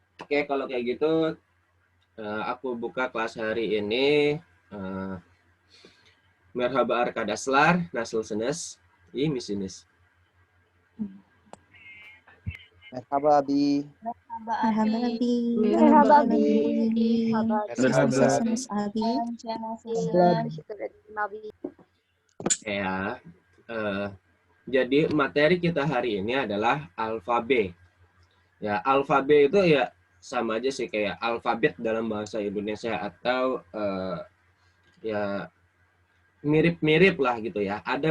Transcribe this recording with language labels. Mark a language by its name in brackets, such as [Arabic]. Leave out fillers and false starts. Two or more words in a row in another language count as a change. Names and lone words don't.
[Indonesian] Oke, kalau kayak gitu aku buka kelas hari ini. [Turkish] Merhaba arkadaşlar, nasılsınız? İyi misiniz? Merhaba Abi. Merhaba Abi. Merhaba Abi. Nasılsınız Abi? [Indonesian] Ya, jadi materi kita hari ini adalah alfabe. Ya, alfabe itu ya sama aja sih kayak alfabet dalam bahasa Indonesia atau ya mirip-mirip lah gitu ya.